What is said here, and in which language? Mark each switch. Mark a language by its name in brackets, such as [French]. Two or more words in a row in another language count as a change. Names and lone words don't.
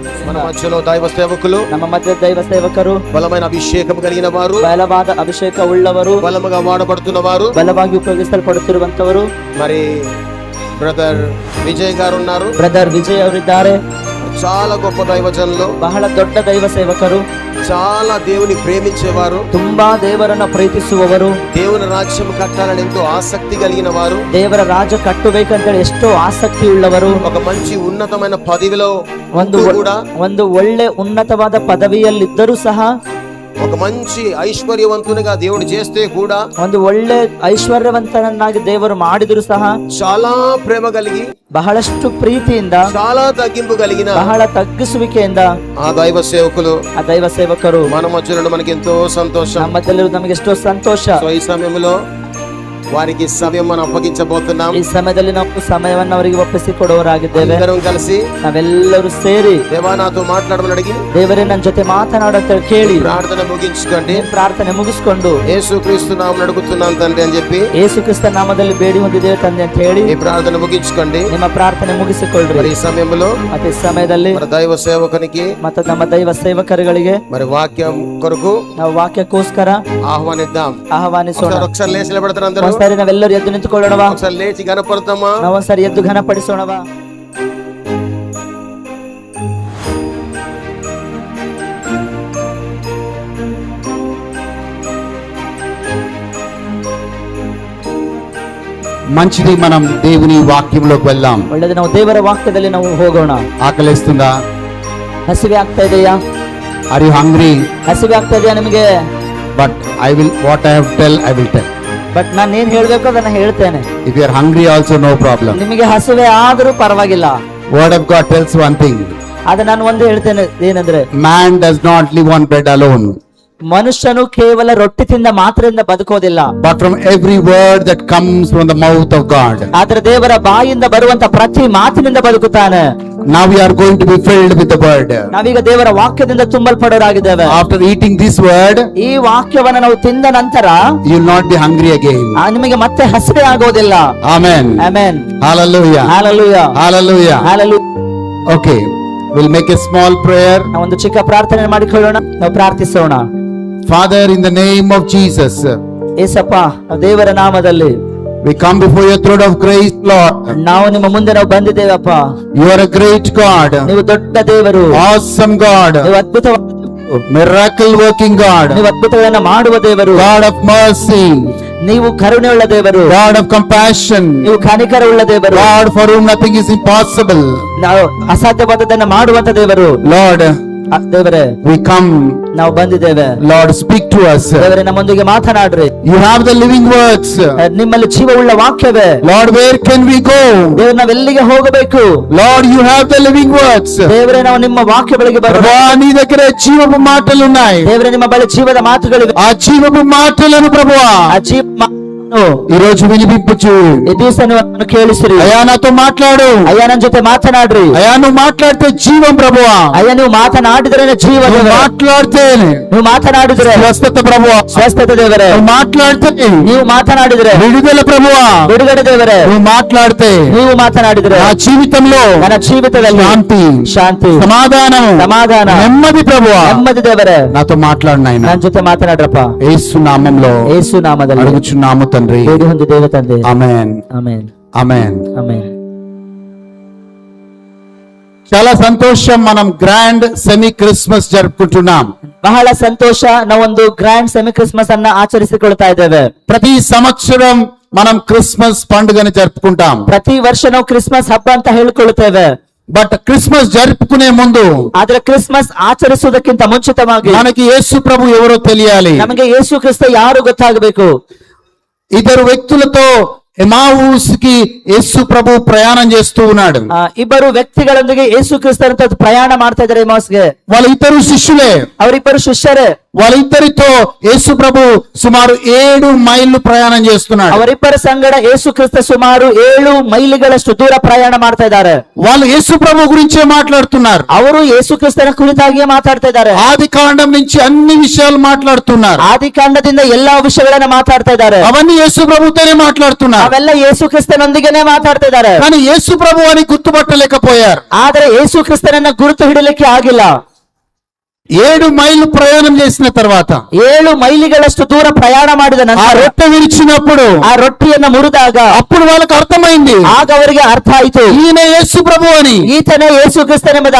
[Telugu] మధ్యలో దైవ సేవకులు, [Kannada] ನಮ್ಮ ಮಧ್ಯ ದೈವ ಸೇವಕರು, [Telugu] బలమైన అభిషేకం కలిగిన వారు, [Kannada] ಬಲವಾದ ಅಭಿಷೇಕ ಉಳ್ಳವರು, [Telugu] బలముగా వాడబడుతున్న వారు, [Kannada] ಬಲವಾಗಿ ಉಪಯೋಗಿಸಲ್ಪಡುತ್ತಿರುವಂತವರು. [Telugu] మరి బ్రదర్ విజయ్ గారు ఉన్నారు. [Kannada] ಬ್ರದರ್ ವಿಜಯ್ ಅವರಿದ್ದಾರೆ. [Telugu] చాలా గొప్ప దైవజనులు, [Kannada] ಬಹಳ ದೊಡ್ಡ ದೈವ ಸೇವಕರು, [Telugu] చాలా దేవుని ప్రేమించేవారు, [Kannada] ತುಂಬಾ ದೇವರನ್ನ ಪ್ರೀತಿಸುವವರು, [Telugu] దేవుని రాజ్యం కట్టాలని ఎంతో ఆసక్తి కలిగిన వారు, [Kannada] ದೇವರ ರಾಜ್ಯ ಕಟ್ಟಬೇಕಂತೇಳಿ ಎಷ್ಟೋ ಆಸಕ್ತಿ ಉಳ್ಳವರು, [Telugu] ఒక మంచి ఉన్నతమైన పదవిలో [Kannada] ಒಂದು ಒಳ್ಳೆ ಉನ್ನತವಾದ ಪದವಿಯಲ್ಲಿದ್ದರೂ ಸಹ, [Telugu] ఒక మంచి ఐశ్వర్యవంతునిగా దేవుడు చేస్తే కూడా, [Kannada] ಒಂದು ಒಳ್ಳೆ ಐಶ್ವರ್ಯವಂತನನ್ನಾಗಿ ದೇವರು ಮಾಡಿದ್ರು ಸಹ, [Telugu] చాలా ప్రేమ కలిగి, [Kannada] ಬಹಳಷ್ಟು ಪ್ರೀತಿಯಿಂದ, [Telugu] చాలా తగ్గింపు కలిగిన, [Kannada] ಬಹಳ ತಗ್ಗಿಸುವಿಕೆಯಿಂದ [Telugu] ఆ దైవ సేవకులు, [Kannada] ಆ దైవ సేవಕರು [Telugu] మన మధ్యలో మనకి ఎంతో సంతోషం. [Kannada] ನಮ್ಮ ಮಧ್ಯದಲ್ಲಿ ನಮಗೆ ಎಷ್ಟೋ ಸಂತೋಷ. [Telugu] ఈ సమయంలో వారికి సమయం మనం అప్పగించబోతున్నాం. [Kannada] ಈ ಸಮಯದಲ್ಲಿ ನಾವು ಸಮಯವನ್ನು ಅವರಿಗೆ ಒಪ್ಪಿಸಿಕೊಡುವವರಾಗಿದ್ದೇವೆ. [Telugu] అందరం కలిసి [Kannada] ನಾವೆಲ್ಲರೂ ಸೇರಿ [Telugu] దేవా నాతో మాట్లాడమని అడిగి, [Kannada] ದೇವರೇ ನನ್ನ ಜೊತೆ ಮಾತನಾಡುತ್ತ ಕೇಳಿ [Telugu] ప్రార్థన ముగించుకోండి. [Kannada] ಪ್ರಾರ್ಥನೆ ಮುಗಿಸ್ಕೊಂಡು [Telugu] యేసుక్రీస్తు నామమున అడుగుతున్నాను తండ్రి అని చెప్పి, [Kannada] ಯೇಸು ಕ್ರಿಸ್ತ ನಾಮದಲ್ಲಿ ಬೇಡಿ ಹೊಂದಿದ್ದೇವೆ ತಂದೆ ಅಂತ ಹೇಳಿ [Telugu] ఈ ప్రార్థన ముగించుకోండి. [Kannada] ನಿಮ್ಮ ಪ್ರಾರ್ಥನೆ ಮುಗಿಸಿಕೊಳ್ಳ್ರಿ. [Telugu] మరి ఈ సమయంలో [Kannada] ಮತ್ತೆ ಈ ಸಮಯದಲ್ಲಿ [Telugu] మన దైవ సేవకునికి, [Kannada] ಮತ್ತೆ ನಮ್ಮ ದೈವ ಸೇವಕರುಗಳಿಗೆ [Telugu] మరి వాక్యం కొరకు [Kannada] ನಾವು ವಾಕ್ಯಕ್ಕೋಸ್ಕರ [Telugu] ఆహ్వానిద్దాం. [Kannada] ಆಹ್ವಾನಿಸೋಣ. [Telugu] ఒకసారి లేచి నిలబడతారు అందరూ. [Kannada] ಒಂದ್ಸರಿ ನಾವೆಲ್ಲರೂ ಎದ್ದು ನಿಂತುಕೊಳ್ಳೋಣವಾ? [Telugu] ఒకసారి లేచి గణపడతామా? [Kannada] ನಾವೊಂದ್ಸರಿ ಎದ್ದು ಘನಪಡಿಸೋಣವಾ? [Telugu] మంచిది, మనం దేవుని వాక్యంలోకి వెళ్దాం. [Kannada] ಒಳ್ಳೆದು, ನಾವು ದೇವರ ವಾಕ್ಯದಲ್ಲಿ ನಾವು ಹೋಗೋಣ. [Telugu] ఆకలిస్తుందా? [Kannada] ಹಸಿವೆ ಆಗ್ತಾ ಇದೆಯಾ? [English] Are you hungry? [Kannada] ಹಸಿವೆ ಆಗ್ತಾ ಇದೆಯಾ ನಿಮಗೆ? [English] But I will what I have tell I will tell. [Kannada] ಬಟ್ ನಾನು ಏನ್ ಹೇಳ್ಬೇಕು ಅದನ್ನ ಹೇಳ್ತೇನೆ. [English] If you are hungry also no problem. [Kannada] ನಿಮಗೆ ಹಸಿವೆ ಆದರೂ ಪರವಾಗಿಲ್ಲ. [English] Word of God tells one thing. [Kannada] ಅದು ನಾನು ಒಂದೇ ಹೇಳ್ತೇನೆ, ಏನಂದ್ರೆ [English] Man does not live on bread alone. [Kannada] ಮನುಷ್ಯನು ಕೇವಲ ರೊಟ್ಟಿ ತಿಂದ ಮಾತ್ರದಿಂದ ಬದುಕೋದಿಲ್ಲ, [English] But from every word that comes from the mouth of God. [Kannada] ಆದ್ರೆ ದೇವರ ಬಾಯಿಂದ ಬರುವಂತ ಪ್ರತಿ ಮಾತಿನಿಂದ ಬದುಕುತ್ತಾನೆ. [English] Now we are going to be filled with the word. [Kannada] ನಾವೀಗ ದೇವರ ವಾಕ್ಯದಿಂದ ತುಂಬಲ್ಪಡೋರಾಗಿದ್ದೇವೆ. [English] After eating this word, [Kannada] ಈ ವಾಕ್ಯವನ್ನು ನಾವು ತಿಂದ ನಂತರ [English] you will not be hungry again. [Kannada] ನಿಮಗೆ ಮತ್ತೆ ಹಸಿವೆ ಆಗೋದಿಲ್ಲ. [English] Amen. [Kannada] Amen. [English] Hallelujah. [Kannada] Hallelujah. [English] Hallelujah. [Kannada] Hallelujah. [English] Okay, we'll make a small prayer. [Kannada] ನಾವು ಒಂದು ಚಿಕ್ಕ ಪ್ರಾರ್ಥನೆ ಮಾಡಿಕೊಳ್ಳೋಣ. ನಾವು ಪ್ರಾರ್ಥಿಸೋಣ. [English] Father, in the name of Jesus, [Kannada] ಏಸಪ್ಪ, ದೇವರ ನಾಮದಲ್ಲಿ [English] we come before your throne of grace, Lord. [Kannada] ನಾವು ನಿಮ್ಮ ಮುಂದೆ ನಾವು ಬಂದಿದ್ದೇವಪ್ಪ. [English] You are a great God, [Kannada] ನೀವು ದೊಡ್ಡ ದೇವರು, [English] awesome God, [Kannada] ನೀವು ಅದ್ಭುತ, [English] miracle working God, [Kannada] ನೀವು ಅದ್ಭುತಗಳನ್ನ ಮಾಡುವ ದೇವರು, [English] God of mercy, [Kannada] ನೀವು ಕರುಣೆಯುಳ್ಳ ದೇವರು, [English] God of compassion, [Kannada] ನೀವು ಕನಿಕರವುಳ್ಳ ದೇವರು, [English] God for whom nothing is impossible. [Kannada] ನಾವು ಅಸಾಧ್ಯವಾದದನ್ನ ಮಾಡುವಂತ ದೇವರು. [English] Lord, [Kannada] ದೇವರೇ, [English] we come, [Kannada] ನಾವು ಬಂದಿದ್ದೇವೆ. [English] Lord, speak to us. [Kannada] ದೇವರೇ, ನಮ್ಮೊಂದಿಗೆ ಮಾತನಾಡ್ರಿ. [English] You have the living words. [Kannada] ನಿಮ್ಮಲ್ಲಿ ಜೀವವುಳ್ಳ ವಾಕ್ಯವೇ. [English] Lord, where can we go? [Kannada] ದೇವರು, ನಾವೆಲ್ಲಿಗೆ ಹೋಗಬೇಕು? [English] Lord, you have the living words. [Kannada] ದೇವರೇ, ನಾವು ನಿಮ್ಮ ವಾಕ್ಯ ಬಳಿಗೆ ಬರೋಣ. [Telugu] నీ దగ్గర జీవపు మాటలు ఉన్నాయి. [Kannada] ದೇವರೇ, ನಿಮ್ಮ ಬಳಿ ಜೀವದ ಮಾತುಗಳಿವೆ. [Telugu] ఆ జీవపు మాటలను ప్రభువా [Kannada] ಆ ಜೀವ [Telugu] ఈ రోజు వినిపించు. [Kannada] ಈ ದಿವಸ ನೀವು ಕೇಳಿಸಿರಿ. [Telugu] అయ్యా, నాతో మాట్లాడు. [Kannada] ಅಯ್ಯ, ನನ್ನ జೊತೆ ಮಾತನಾಡ್ರಿ. [Telugu] అయ్యా, నువ్వు మాట్లాడితే జీవం ప్రభువా. [Kannada] ಅಯ್ಯ, ನೀವು ಮಾತನಾಡಿದ್ರೆ ಜೀವ. [Telugu] మాట్లాడితే [Kannada] ನೀವು ಮಾತನಾಡಿದ್ರೆ [Telugu] స్వస్థత ప్రభువా. [Kannada] ಸ್ವಸ್ಥತೆ ದೇವರೇ. [Telugu] నువ్వు మాట్లాడితే [Kannada] ನೀವು ಮಾತನಾಡಿದ್ರೆ [Telugu] విడుదల ప్రభువా. [Kannada] ಬಿಡುಗಡೆ ದೇವರೇ. [Telugu] నువ్వు మాట్లాడితే [Kannada] ನೀವು ಮಾತನಾಡಿದ್ರೆ [Telugu] నా జీవితంలో [Kannada] ನನ್ನ ಜೀವಿತದಲ್ಲಿ [Telugu] శాంతి, [Kannada] ಶಾಂತಿ, [Telugu] సమాధానం, [Kannada] సమాధాನ, [Telugu] నెమ్మది ప్రభువా. [Kannada] ನೆಮ್ಮದಿ ದೇವರೇ. [Telugu] నాతో మాట్లాడు నాయనా. [Kannada] ನನ್ನ ಜೊತೆ ಮಾತನಾಡ್ರಪ್ಪ. [Telugu] యేసు నామములో [Kannada] ಯೇಸು ನಾಮದಲ್ಲಿ [Telugu] అడుగుచున్నాము తండ్రి. [Kannada] ಬೇಡಿ ಹೊಂದಿದ್ದೇವೆ ತಂದೆ. [Telugu] ఆమేన్. [Kannada] ಆಮೆನ್. [Telugu] ఆమేన్. [Kannada] ಆಮೆನ್. [Telugu] చాలా సంతోషం, మనం [English] grand semi Christmas [Telugu] జరుపుకుంటున్నాం. [Kannada] ಬಹಳ ಸಂತೋಷ, ನಾವೊಂದು [English] grand semi Christmas [Kannada] ಅನ್ನ ಆಚರಿಸಿಕೊಳ್ತಾ ಇದ್ದೇವೆ. [Telugu] ప్రతి సంవత్సరం మనం క్రిస్మస్ పండుగని జరుపుకుంటాం. [Kannada] ಪ್ರತಿ ವರ್ಷ ನಾವು ಕ್ರಿಸ್ಮಸ್ ಹಬ್ಬ ಅಂತ ಹೇಳಿಕೊಳ್ಳುತ್ತೇವೆ. [Telugu] బట్ క్రిస్మస్ జరుపుకునే ముందు, [Kannada] ಆದ್ರೆ ಕ್ರಿಸ್ಮಸ್ ಆಚರಿಸುವುದಕ್ಕಿಂತ ಮುಂಚಿತವಾಗಿ [Telugu] మనకి యేసు ప్రభు ఎవరో తెలియాలి. [Kannada] ನಮಗೆ ಯೇಸು ಕ್ರಿಸ್ತ ಯಾರು ಗೊತ್ತಾಗಬೇಕು. [Telugu] ఇద్దరు వ్యక్తులతో ఎమావుస్ కి యేసు ప్రభు ప్రయాణం చేస్తూ ఉన్నాడు. [Kannada] ಇಬ್ಬರು ವ್ಯಕ್ತಿಗಳೊಂದಿಗೆ ಯೇಸು ಕ್ರಿಸ್ತರಂತ ಪ್ರಯಾಣ ಮಾಡ್ತಾ ಇದ್ದಾರೆ ಎಮಾಸ್ಗೆ. [Telugu] వాళ్ళ ఇద్దరు శిష్యులే. [Kannada] ಅವರಿಬ್ಬರು ಶಿಷ್ಯರೇ. [Telugu] వాళ్ళిద్దరితో యేసు ప్రభు సుమారు 7 మైళ్ళు ప్రయాణం చేస్తున్నాడు. [Kannada] ಅವರಿಬ್ಬರ ಸಂಗಡ ಯೇಸು ಕ್ರಿಸ್ತ ಸುಮಾರು 7 ಮೈಲಿಗಳಷ್ಟು ದೂರ ಪ್ರಯಾಣ ಮಾಡ್ತಾ ಇದ್ದಾರೆ. [Telugu] వాళ్ళు యేసు ప్రభు గురించే మాట్లాడుతున్నారు. [Kannada] ಅವರು ಯೇಸು ಕ್ರಿಸ್ತನ ಕುರಿತಾಗಿಯೇ ಮಾತಾಡ್ತಾ ಇದ್ದಾರೆ. [Telugu] ఆది కాండం నుంచి అన్ని విషయాలు మాట్లాడుతున్నారు. [Kannada] ಆದಿಕಾಂಡದಿಂದ ಎಲ್ಲಾ ವಿಷಯಗಳನ್ನ ಮಾತಾಡ್ತಾ ಇದ್ದಾರೆ. [Telugu] అవన్నీ యేసు ప్రభుతోనే మాట్లాడుతున్నారు. [Kannada] ಅವೆಲ್ಲ ಯೇಸು ಕ್ರಿಸ್ತನೊಂದಿಗೆನೆ ಮಾತಾಡ್ತಿದ್ದಾರೆ. [Telugu] కానీ యేసు ప్రభు అని గుర్తుపట్టలేకపోయారు. [Kannada] ಆದ್ರೆ ಯೇಸು ಕ್ರಿಸ್ತನನ್ನ ಗುರುತು ಹಿಡಿಲಿಕ್ಕೆ ಆಗಿಲ್ಲ. [Telugu] 7 మైళ్ళు ప్రయాణం చేసిన తర్వాత [Kannada] 7 ಮೈಲಿಗಳಷ್ಟು ದೂರ ಪ್ರಯಾಣ ಮಾಡಿದ [Telugu] ఆ [Kannada] ನಂತರ [Telugu] రొట్టె విరిచినప్పుడు [Kannada] ಆ ರೊಟ್ಟಿಯನ್ನ ಮುರಿದಾಗ [Telugu] అప్పుడు వాళ్ళకి అర్థమైంది [Kannada] ಆಗ ಅವರಿಗೆ ಅರ್ಥ ಆಯ್ತು, [Telugu] ఈయన యేసు ప్రభు అని. [Kannada] ಈತನೇ ಯೇಸು ಕ್ರಿಸ್ತನೆಂಬುದಾಗಿ.